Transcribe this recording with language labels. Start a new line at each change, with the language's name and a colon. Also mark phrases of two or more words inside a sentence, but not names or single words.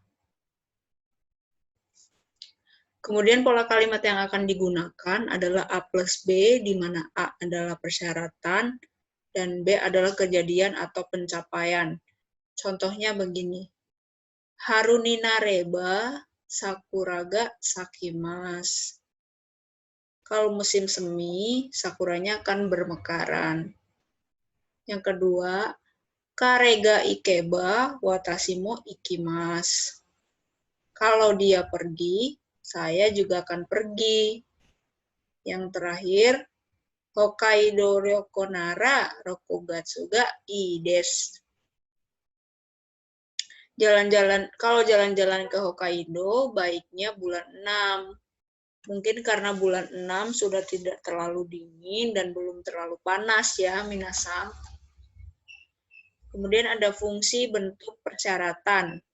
Indonesian: Kemudian pola kalimat yang akan digunakan adalah A plus B, di mana A adalah persyaratan dan B adalah kejadian atau pencapaian. Contohnya begini.
Japanese: 春になれば桜が咲きます.
Indonesian: Kalau musim semi, sakuranya akan bermekaran. Yang kedua,
Japanese: 彼が行けば私も行きます.
Indonesian: Kalau dia pergi, saya juga akan pergi. Yang terakhir,
Japanese: 北海道旅行なら六月がいいです.
Indonesian: Kalau jalan-jalan ke Hokkaido, baiknya bulan 6. Mungkin karena bulan 6 sudah tidak terlalu dingin dan belum terlalu panas ya, minasan. Kemudian ada fungsi bentuk persyaratan.